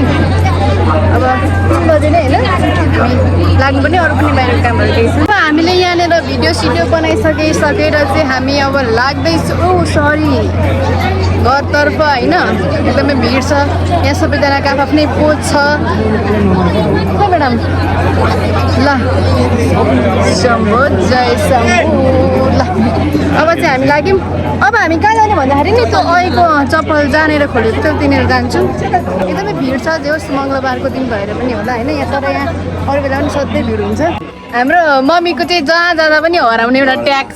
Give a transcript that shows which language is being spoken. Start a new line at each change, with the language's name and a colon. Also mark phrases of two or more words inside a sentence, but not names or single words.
Nepali: अब 3 बजे नै होइन हामी लाग्नुपर्ने, अरू पनि बाहिर कामहरू केही छ। हामीले यहाँनिर भिडियो सिडियो बनाइसकेर चाहिँ हामी अब लाग्दैछौँ सरी घरतर्फ होइन। एकदमै भिड छ यहाँ, सबैजनाको आफ्नै पोज छ म्याडम। ल शम्भो जय शम्भो। ल अब चाहिँ हामी लाग्यौँ। अब हामी कहाँ जाने भन्दाखेरि नि त्यो अहिलेको चप्पल जहाँनिर खोलेको थियो त्यहाँनिर जान्छौँ। एकदमै भिड छ, जे होस् मङ्गलबारको दिन भएर पनि होला होइन। यहाँ तर यहाँ अरू बेला पनि सधैँ भिड हुन्छ। हाम्रो मम्मीको चाहिँ जहाँ जाँदा पनि हराउने एउटा ट्याग छ।